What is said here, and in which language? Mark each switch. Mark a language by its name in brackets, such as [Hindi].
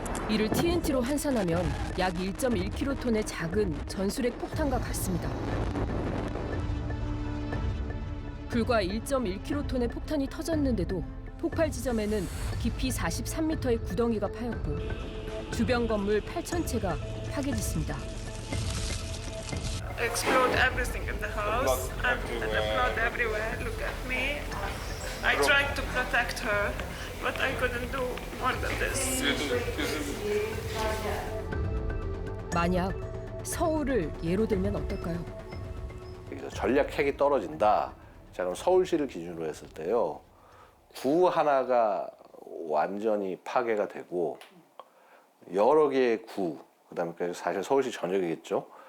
[Korean] 이를 TNT로 환산하면 약 1.1킬로톤의 작은 전술핵 폭탄과 같습니다. 불과 1.1킬로톤의 폭탄이 터졌는데도 폭발 지점에는 깊이 43m의 구덩이가 파였고 주변 건물 8,000채가 파괴됐습니다. [English] Explode everything in the house and explode everywhere. Look at me. I tried to protect her, but I couldn't do more than this. [Korean] 만약 서울을 예로 들면 어떨까요? 전략 핵이 떨어진다. 자, 그럼 서울시를 기준으로 했을 때요. 구 하나가 완전히 파괴가 되고 여러 개의 구, 그다음에 사실 서울시 전역이겠죠.